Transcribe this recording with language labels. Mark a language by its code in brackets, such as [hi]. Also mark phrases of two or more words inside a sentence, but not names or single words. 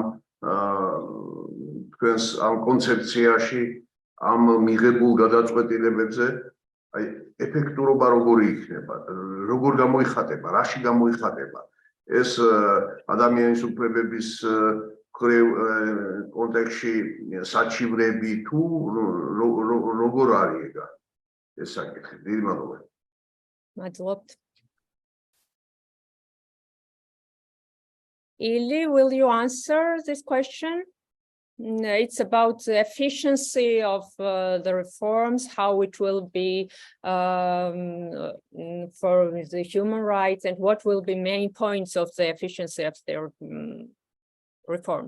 [ka] თქვენს ამ კონცეფციაში, ამ მიღებულ გადაწყვეტილებებზე, ეფექტურობა როგორი იქნება, როგორ გამოიხატება, რაში გამოიხატება ეს ადამიანის უფლებების კონტექსტში საჩივრები თუ როგორ არის ეს საკითხი? დიდი მადლობა. მადლობთ. [en] Ili, will you answer this question? It's about the efficiency of the reforms, how it will be for the human rights, and what will be main points of the efficiency of their reforms.